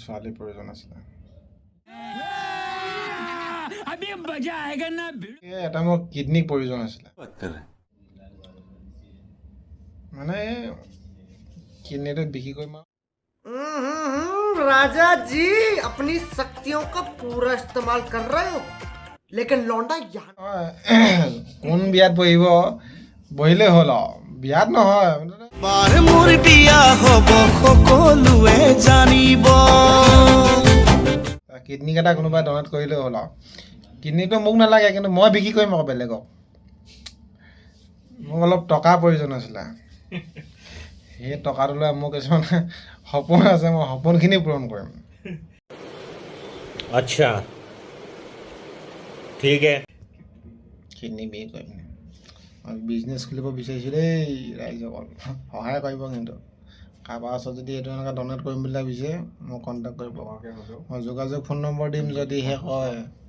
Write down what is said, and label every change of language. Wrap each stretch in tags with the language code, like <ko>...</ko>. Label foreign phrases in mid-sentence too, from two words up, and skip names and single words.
<as>ছোৱালীৰ প্ৰয়োজন আছিলে এটা মোৰ কিডনিৰ প্ৰয়োজন আছিলে মানে কিডনিটো বিক্ৰী কৰিম</as> <hi>राजा जी अपनी शक्तियों का पूरा इस्तेमाल कर रहे हो लेकिन लौंडा यहाँ</hi> <as>কোন বিয়াত বহিব বহিলে হ'ল আৰু বিয়াত নহয় বাৰ মোৰ বিয়া হ'ব সকলোৱে জানিব কিডনি কেইটা কোনোবাই ডনেট কৰিলে হ'ল আৰু কিডনিটো মোক নালাগে কিন্তু মই বিক্ৰী কৰিম আকৌ বেলেগক মোক অলপ টকাৰ প্ৰয়োজন আছিলে সেই টকাটো লৈ মোৰ কিছুমান সপোন আছে মই সপোনখিনি পূৰণ কৰিম</as> <hi>अच्छा ठीक है</hi> <as>কিডনি বিক্ৰী কৰিম মই বিজনেছ খুলিব বিচাৰিছোঁ দেই ৰাইজসকল সহায় কৰিব কিন্তু কাৰোবাৰ ওচৰত যদি এইটো এনেকৈ ডনেট কৰিম বুলি ভাবিছে মোক কণ্টেক্ট কৰিব মই যোগাযোগ ফোন নম্বৰ দিম যদিহে কয়</as>